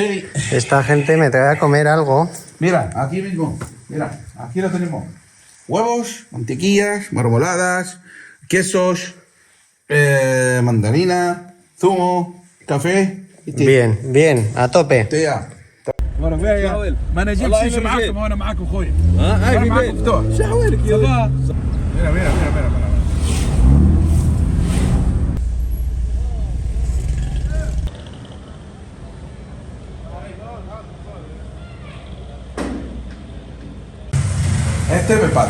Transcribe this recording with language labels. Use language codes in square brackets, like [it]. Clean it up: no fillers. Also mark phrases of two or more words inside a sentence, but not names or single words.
[es] esta gente me trae a comer algo. Mira, aquí mismo. Mira, aquí lo tenemos. Huevos, mantequillas, marmoladas, quesos, mandarina, zumo, café y té. Bien, a tope. Té ya. [ar] وانا ما انا جبت شيء معكم وانا معكم اخوي. هاي في بيت. شو احوالك يا [es] Mira, mira, mira, mira, mira. Este es mi padre.